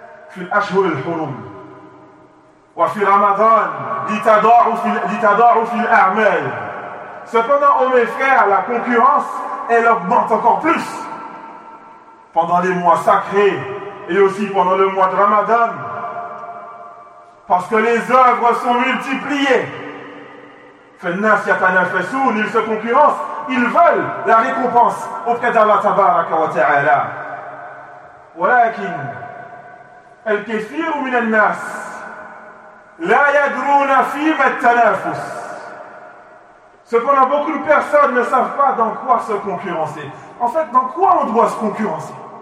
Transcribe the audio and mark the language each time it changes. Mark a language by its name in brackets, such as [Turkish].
[Arabic] في الأشهر الحرم وفي رمضان لتضاعف الأعمال. [French] Cependant, oh mes frères, la concurrence, elle augmente encore plus pendant les mois sacrés et aussi pendant le mois de Ramadan. Parce que les œuvres sont multipliées. [Arabic] فالناس يتنافسون, [French] ils se concurrencent, ils veulent la récompense auprès d'Allah تبارك وتعالى. [Arabic] ولكن الكثير من الناس لا يدرون فيما التنافس. [French] Cependant, beaucoup de personnes ne savent pas dans quoi se concurrencer. En fait, dans quoi on doit se concurrencer?